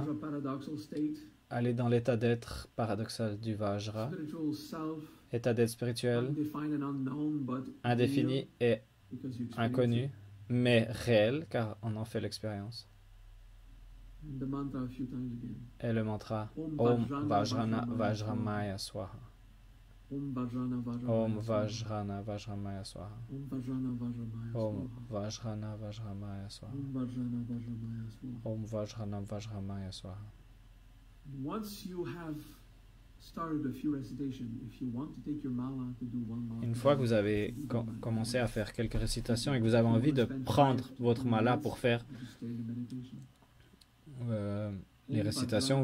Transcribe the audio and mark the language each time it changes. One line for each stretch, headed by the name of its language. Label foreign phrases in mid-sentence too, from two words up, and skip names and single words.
French: Aller dans l'état d'être paradoxal du Vajra. État d'être spirituel, indéfini et inconnu, mais réel, car on en fait l'expérience. Et le mantra
Sanskrit: ॐ वज्रन वज्रमय स्वाहा. ॐ वज्रन वज्रमय स्वाहा. ॐ वज्रन वज्रमय स्वाहा. ॐ वज्रन वज्रमय स्वाहा.
French: Une fois que vous avez commencé à faire quelques récitations et que vous avez envie de prendre votre mala pour faire les récitations, vous le faites.